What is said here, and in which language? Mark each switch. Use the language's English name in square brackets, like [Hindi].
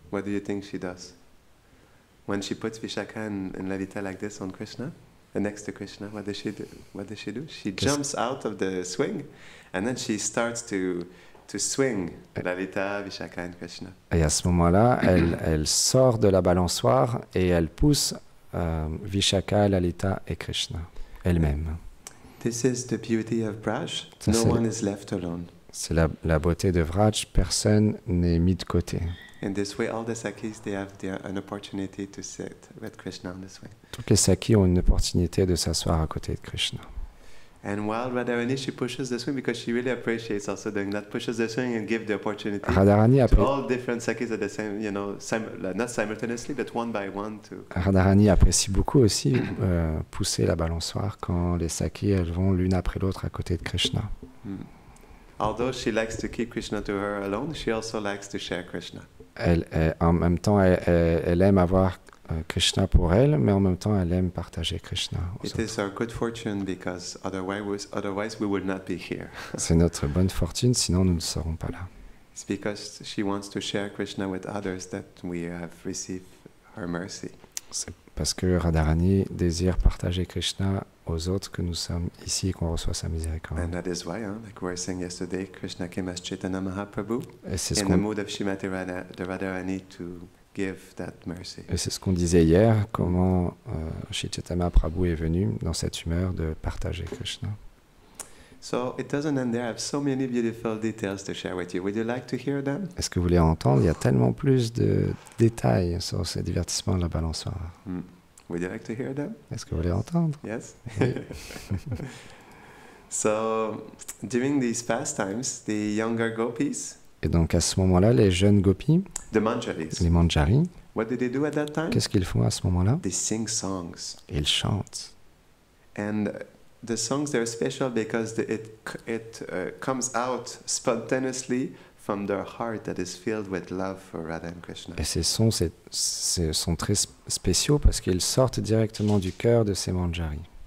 [English] What do you think she does? When she puts Vishaka and Lalita like this on Krishna, next to Krishna, what does she do? She jumps out of the swing, and then she starts to swing Lalita, Vishaka and Krishna. [French] Et à ce moment-là, elle sort de la balançoire et elle pousse Vishaka, Lalita et Krishna elle-même. [English] This is the beauty of Braj. No one is left alone. [French] C'est la beauté de Vraj, personne n'est mis de côté. [English] In this way, all the Sakis, they have an opportunity to sit with Krishna on the swing. [French] Toutes les Sakis ont une opportunité de s'asseoir à côté de Krishna. [English] And while Radharani, she pushes the swing because she really appreciates also doing that, pushes the swing and give the opportunity to all different Sakis at the same, not simultaneously, but one by one to... [French] Radharani apprécie beaucoup aussi pousser la balançoire quand les Sakis, elles vont l'une après l'autre à côté de Krishna. [English] Although she likes to keep Krishna to her alone, she also likes to share Krishna. [French] En même temps, elle aime avoir Krishna pour elle, mais en même temps, elle aime partager Krishna. [English] It is our good fortune because otherwise we would not be here. [French] C'est notre bonne fortune, sinon nous ne serons pas là. [English] It's because she wants to share Krishna with others that we have received her mercy. [French] C'est parce que Radharani désire partager Krishna aux autres que nous sommes ici et qu'on reçoit sa miséricorde. [English] And that is why, like we were saying yesterday, Krishna came as Chaitanya Mahaprabhu in the mood of Srimati Radharani to give that mercy. [French] Et c'est ce qu'on disait hier, comment Chaitanya Mahaprabhu est venu dans cette humeur de partager Krishna. [English] So it doesn't end there. I have so many beautiful details to share with you. Would you like to hear them? [French] Est-ce que vous voulez entendre? Il y a tellement plus de détails sur ces divertissements de la balançoire. [English] Would you like to hear them? [French] Est-ce que vous voulez entendre? [English] Yes? So, during these pastimes, the younger gopis, [French] Et donc à ce moment-là, les jeunes gopis, [English] the manjaris, [French] les manjaris, [English] what do they do at that time? [French] qu'est-ce qu'ils font à ce moment-là? [English] They sing songs. [French] Ils chantent. [English] And the songs, they're special because it comes out spontaneously from their heart that is filled with love for Radha and Krishna. [French] Et ces sons sont très spéciaux parce qu'ils sortent directement du cœur de ces manjaris,